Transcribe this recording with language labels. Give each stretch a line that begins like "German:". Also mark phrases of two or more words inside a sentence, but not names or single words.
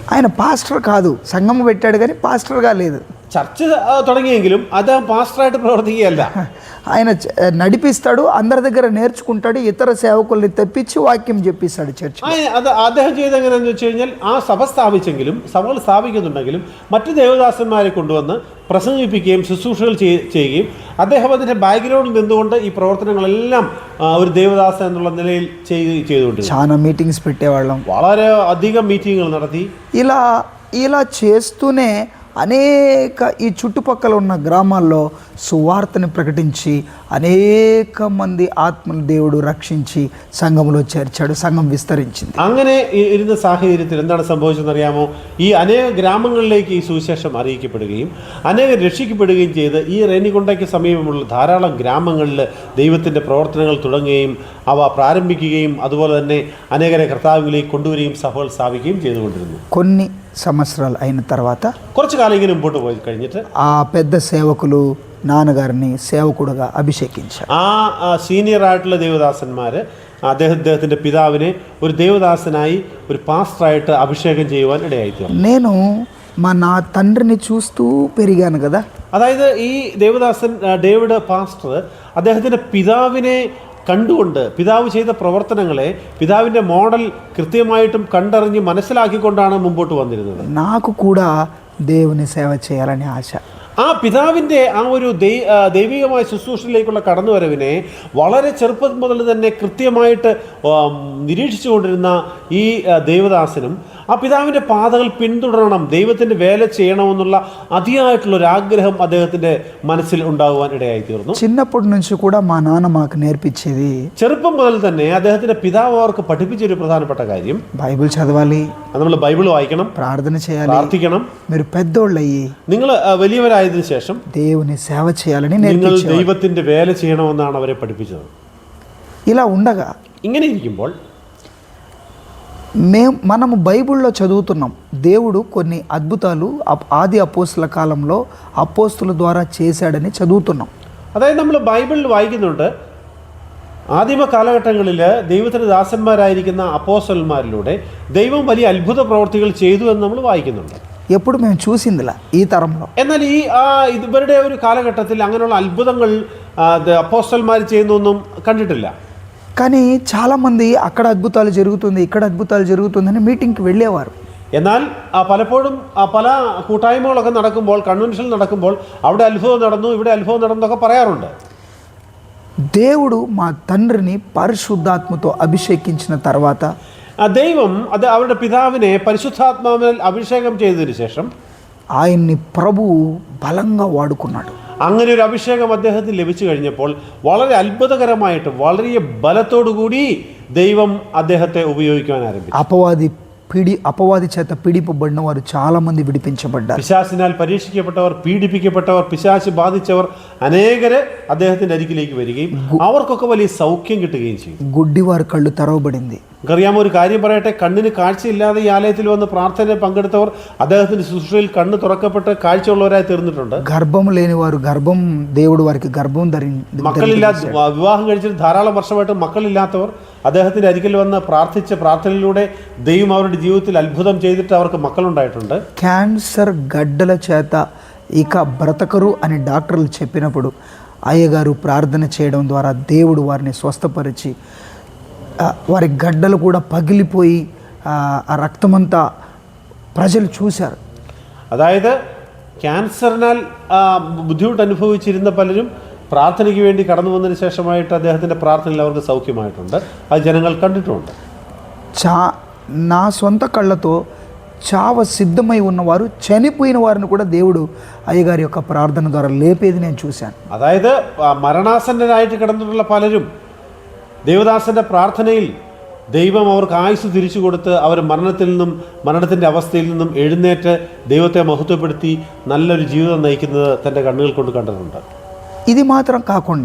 Telugu: ఆయన పాస్టర్ కాదు, సంఘం పెట్టాడు కానీ పాస్టర్గా లేదు.
Malayalam: ചർച്ച തുടങ്ങിയെങ്കിലും അദ്ദേഹം പാസ്റ്ററായിട്ട് പ്രവർത്തിക്കുകയല്ല.
Telugu: ఆయన నడిపిస్తాడు, అందరి దగ్గర నేర్చుకుంటాడు, ఇతర సేవకుల్ని తెప్పించి వాక్యం చెప్పిస్తాడు చర్చ్.
Malayalam: അദ്ദേഹം ചെയ്ത് എങ്ങനെയാണെന്ന് വെച്ച് കഴിഞ്ഞാൽ ആ സഭ സ്ഥാപിച്ചെങ്കിലും, സഭകൾ സ്ഥാപിക്കുന്നുണ്ടെങ്കിലും മറ്റ് ദേവദാസന്മാരെ കൊണ്ടുവന്ന് പ്രസംഗിപ്പിക്കുകയും ശുശ്രൂഷകൾ ചെയ്യുകയും അദ്ദേഹം അതിൻ്റെ ബാക്ക്ഗ്രൗണ്ടിൽ നിന്നുകൊണ്ട് ഈ പ്രവർത്തനങ്ങളെല്ലാം ഒരു ദേവദാസൻ എന്നുള്ള നിലയിൽ ചെയ്തുകൊണ്ട്
Telugu: చాలా మీటింగ్స్ పెట్టేవాళ్ళం,
Malayalam: വളരെ അധികം മീറ്റിങ്ങുകൾ നടത്തി.
Telugu: ఇలా చేస్తూనే అనేక ఈ చుట్టుపక్కల ఉన్న గ్రామాల్లో సువార్తని ప్రకటించి అనేక మంది ఆత్మలు దేవుడు రక్షించి సంఘంలో చేర్చాడు. సంఘం విస్తరించింది.
Malayalam: അങ്ങനെ ഇരുന്ന സാഹചര്യത്തിൽ എന്താണ് സംഭവിച്ചതെന്നറിയാമോ? ഈ അനേക ഗ്രാമങ്ങളിലേക്ക് ഈ സുവിശേഷം അറിയിക്കപ്പെടുകയും അനേകം രക്ഷിക്കപ്പെടുകയും ചെയ്ത് ഈ റേനികൊണ്ടയ്ക്ക് സമീപമുള്ള ധാരാളം ഗ്രാമങ്ങളിൽ ദൈവത്തിൻ്റെ പ്രവർത്തനങ്ങൾ തുടങ്ങുകയും അവ പ്രാരംഭിക്കുകയും അതുപോലെ തന്നെ അനേകരെ കർത്താവിലേക്ക് കൊണ്ടുവരികയും സഭകൾ സ്ഥാപിക്കുകയും ചെയ്തുകൊണ്ടിരുന്നു.
Telugu: కొన్ని సంవత్సరాలు అయిన తర్వాత
Malayalam: കുറച്ചു കാലം ഇങ്ങനെ മുമ്പോട്ട് പോയി കഴിഞ്ഞിട്ട്
Telugu: ఆ పెద్ద సేవకులు నాన్నగారిని సేవకుడుగా అభిషేకించారు.
Malayalam: ആ സീനിയർ ആയിട്ടുള്ള ദേവദാസന്മാർ അദ്ദേഹത്തിൻ്റെ പിതാവിനെ ഒരു ദേവദാസനായി ഒരു പാസ്റ്ററായിട്ട് അഭിഷേകം ചെയ്യുവാൻ ഇടയായിത്തീർന്നു.
Telugu: నేను నా తండ్రిని చూస్తూ పెరిగాను కదా.
Malayalam: അതായത് ഈ ദേവദാസൻ ഡേവിഡ് പാസ്റ്റർ അദ്ദേഹത്തിൻ്റെ പിതാവിനെ കണ്ടുകൊണ്ട് പിതാവ് ചെയ്ത പ്രവർത്തനങ്ങളെ പിതാവിൻ്റെ മോഡൽ കൃത്യമായിട്ടും കണ്ടറിഞ്ഞ് മനസ്സിലാക്കിക്കൊണ്ടാണ് മുമ്പോട്ട് വന്നിരുന്നത്.
Telugu: నాకు కూడా దేవుని సేవ చేయాలని ఆశ.
Malayalam: ആ പിതാവിൻ്റെ ആ ഒരു ദൈവികമായ ശുശ്രൂഷയിലേക്കുള്ള കടന്നുവരവിനെ വളരെ ചെറുപ്പം മുതൽ തന്നെ കൃത്യമായിട്ട് നിരീക്ഷിച്ചുകൊണ്ടിരുന്ന ഈ ദേവദാസനും ആ പിതാവിൻ്റെ പാതകൾ പിന്തുടരണം, ദൈവത്തിൻ്റെ വേല ചെയ്യണമെന്നുള്ള അതിയായിട്ടുള്ളൊരാഗ്രഹം അദ്ദേഹത്തിൻ്റെ മനസ്സിൽ ഉണ്ടാകുവാൻ ഇടയായിത്തീർന്നു.
Telugu: చిన్నప్పటి నుంచి కూడా మా నాన్న మాకు నేర్పించేది,
Malayalam: ചെറുപ്പം മുതൽ തന്നെ അദ്ദേഹത്തിൻ്റെ പിതാവ് അവർക്ക് പഠിപ്പിച്ചൊരു പ്രധാനപ്പെട്ട കാര്യം,
Telugu: బైబిల్ చదవాలి,
Malayalam: നമ്മൾ ബൈബിൾ വായിക്കണം,
Telugu: ప్రార్థన చేయాలి,
Malayalam: പ്രാർത്ഥിക്കണം,
Telugu: మీరు పెద్దోళ్ళయ్యి
Malayalam: നിങ്ങൾ വലിയവരായതിനു ശേഷം
Telugu: దేవుని సేవ చేయాలని
Malayalam: നിങ്ങൾ
Telugu: నేర్పించేవారు.
Malayalam: ദൈവത്തിൻ്റെ വേല ചെയ്യണമെന്നാണ് അവരെ പഠിപ്പിച്ചത്.
Telugu: ఇలా ఉండగా
Malayalam: ഇങ്ങനെ ഇരിക്കുമ്പോൾ
Telugu: మనము బైబిల్లో చదువుతున్నాం, దేవుడు కొన్ని అద్భుతాలు ఆది అపోస్తుల కాలంలో అపోస్తుల ద్వారా చేశాడని చదువుతున్నాం.
Malayalam: അതായത് നമ്മൾ ബൈബിളിൽ വായിക്കുന്നുണ്ട്, ആദിമ കാലഘട്ടങ്ങളിൽ ദൈവത്തിൻ്റെ ദാസന്മാരായിരിക്കുന്ന അപ്പോസ്തലന്മാരിലൂടെ ദൈവം വലിയ അത്ഭുത പ്രവർത്തികൾ ചെയ്തു എന്ന് നമ്മൾ വായിക്കുന്നുണ്ട്.
Telugu: ఎప్పుడు మేము చూసిందిలా ఈ తరంలో.
Malayalam: എന്നാൽ ഇവരുടെ ഒരു കാലഘട്ടത്തിൽ അങ്ങനെയുള്ള അത്ഭുതങ്ങൾ അപ്പോസ്തലന്മാർ ചെയ്യുന്നൊന്നും കണ്ടിട്ടില്ല.
Telugu: కానీ చాలామంది అక్కడ అద్భుతాలు జరుగుతుంది, ఇక్కడ అద్భుతాలు జరుగుతుందని మీటింగ్కి వెళ్ళేవారు.
Malayalam: എന്നാൽ പലപ്പോഴും പല കൂട്ടായ്മകളൊക്കെ നടക്കുമ്പോൾ, കൺവെൻഷൻ നടക്കുമ്പോൾ അവിടെ അത്ഭുതം നടന്നു, ഇവിടെ അത്ഭുതം നടന്നൊക്കെ പറയാറുണ്ട്.
Telugu: దేవుడు మా తండ్రిని పరిశుద్ధాత్మతో అభిషేకించిన తర్వాత
Malayalam: ദൈവം അവരുടെ പിതാവിനെ പരിശുദ്ധാത്മാവിനാൽ അഭിഷേകം ചെയ്തതിനു ശേഷം
Telugu: ఆయన్ని ప్రభువు బలంగా వాడుకున్నాడు.
Malayalam: അങ്ങനെ ഒരു അഭിഷേകം അദ്ദേഹത്തിന് ലഭിച്ചു കഴിഞ്ഞപ്പോൾ വളരെ അത്ഭുതകരമായിട്ട് വളരെ ബലത്തോടു കൂടി ദൈവം അദ്ദേഹത്തെ ഉപയോഗിക്കാൻ ആരംഭിച്ചു.
Telugu: అపవాది చేత పీడిపబడిన వారు చాలా మంది విడిపించబడ్డారు.
Malayalam: പിശാചിനാൽ പരീക്ഷിക്കപ്പെട്ടവർ, പീഡിപ്പിക്കപ്പെട്ടവർ, പിശാച് ബാധിച്ചവർ അനേകര് അദ്ദേഹത്തിന്റെ അരികിലേക്ക് വരികയും അവർക്കൊക്കെ വലിയ സൗഖ്യം കിട്ടുകയും ചെയ്യും.
Telugu: గుడ్డివారి కళ్ళు తెరవబడింది.
Malayalam: അറിയാമോ, ഒരു കാര്യം പറയട്ടെ, കണ്ണിന് കാഴ്ചയില്ലാതെ ഈ ആലയത്തിൽ വന്ന് പ്രാർത്ഥനയിൽ പങ്കെടുത്തവർ അദ്ദേഹത്തിന്റെ ശുശ്രൂഷയിൽ കണ്ണ് തുറക്കപ്പെട്ട് കാഴ്ചയുള്ളവരായി തീർന്നിട്ടുണ്ട്.
Telugu: గర్భం లేని వారు దేవుడు వారికి గర్భం
Malayalam: മക്കളില്ലാത്ത, വിവാഹം കഴിച്ചിട്ട് ധാരാളം വർഷമായിട്ട് മക്കളില്ലാത്തവർ അദ്ദേഹത്തിന്റെ അരികിൽ വന്ന് പ്രാർത്ഥിച്ച പ്രാർത്ഥനയിലൂടെ ദൈവം അവരുടെ ജീവിതത്തിൽ അത്ഭുതം ചെയ്തിട്ട് അവർക്ക് മക്കളുണ്ടായിട്ടുണ്ട്.
Telugu: క్యాన్సర్ గడ్డల చేత ఇక బ్రతకరు అని డాక్టర్లు చెప్పినప్పుడు అయ్యగారు ప్రార్థన చేయడం ద్వారా దేవుడు వారిని స్వస్థపరిచి వారి గడ్డలు కూడా పగిలిపోయి ఆ రక్తమంతా ప్రజలు చూశారు.
Malayalam: അതായത് ക്യാൻസറിനാൽ ബുദ്ധിമുട്ട് അനുഭവിച്ചിരുന്ന പലരും പ്രാർത്ഥനയ്ക്ക് വേണ്ടി കടന്നു വന്നതിന് ശേഷമായിട്ട് അദ്ദേഹത്തിൻ്റെ പ്രാർത്ഥനയിൽ അവർക്ക് സൗഖ്യമായിട്ടുണ്ട്. അത് ജനങ്ങൾ കണ്ടിട്ടുമുണ്ട്.
Telugu: నా సొంత కళ్ళతో చావ సిద్ధమై ఉన్నవారు, చనిపోయిన వారిని కూడా దేవుడు అయ్యగారి యొక్క ప్రార్థన ద్వారా లేపేది నేను చూశాను.
Malayalam: അതായത് മരണാസന്നരായിട്ട് കിടന്നിട്ടുള്ള പലരും ദേവദാസന്റെ പ്രാർത്ഥനയിൽ ദൈവം അവർക്ക് ആയുസ് തിരിച്ചു കൊടുത്ത് അവർ മരണത്തിൻ്റെ അവസ്ഥയിൽ നിന്നും എഴുന്നേറ്റ് ദൈവത്തെ മഹത്വപ്പെടുത്തി നല്ലൊരു ജീവിതം നയിക്കുന്നത് തൻ്റെ കണ്ണുകൾ കൊണ്ട് കണ്ടിട്ടുണ്ട്.
Telugu: ఇది మాత్రం కాకుండా